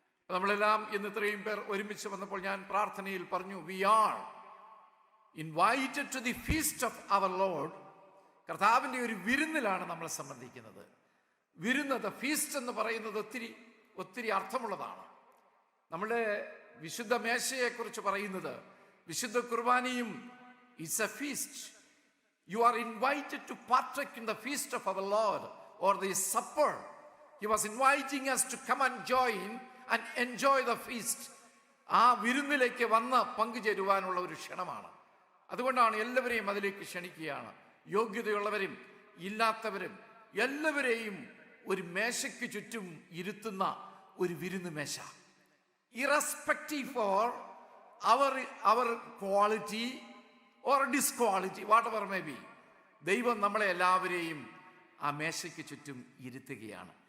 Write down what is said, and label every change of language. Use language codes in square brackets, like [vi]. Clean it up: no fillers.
[ml] നമ്മളെല്ലാം ഇന്ന് ഇത്രയും പേർ ഒരുമിച്ച് വന്നപ്പോൾ ഞാൻ പ്രാർത്ഥനയിൽ പറഞ്ഞു, [en] We are invited to the feast of our Lord. [ml] കർത്താവിന്റെ ഒരു വിരുന്നിലാണ് നമ്മൾ സംബന്ധിക്കുന്നത്. വിരുന്നത്, ഫീസ്റ്റ് എന്ന് പറയുന്നത് ഒത്തിരി അർത്ഥമുള്ളതാണ്. നമ്മുടെ വിശുദ്ധ മേശയെക്കുറിച്ച് പറയുന്നത്, വിശുദ്ധ കുർബാനയും [en] It's a feast. You are invited to partake in the feast of our Lord, or the supper. He was inviting us to come and join and enjoy the feast. [ml] ആ വിരുന്നിലേക്ക് വന്ന് പങ്കുചേരുവാനുള്ള ഒരു ക്ഷണമാണ്. അതുകൊണ്ടാണ് എല്ലാവരെയും അതിലേക്ക് ക്ഷണിക്കുകയാണ്. യോഗ്യതയുള്ളവരും ഇല്ലാത്തവരും എല്ലാവരെയും ഒരു മേശയ്ക്ക് ചുറ്റും ഇരുത്തുന്ന ഒരു വിരുന്ന് മേശ. [en] irrespective for our quality or disquality, what ever may be, [ml] ദൈവം നമ്മളെ എല്ലാവരെയും ആ മേശയ്ക്ക് ചുറ്റും ഇരുത്തുകയാണ്.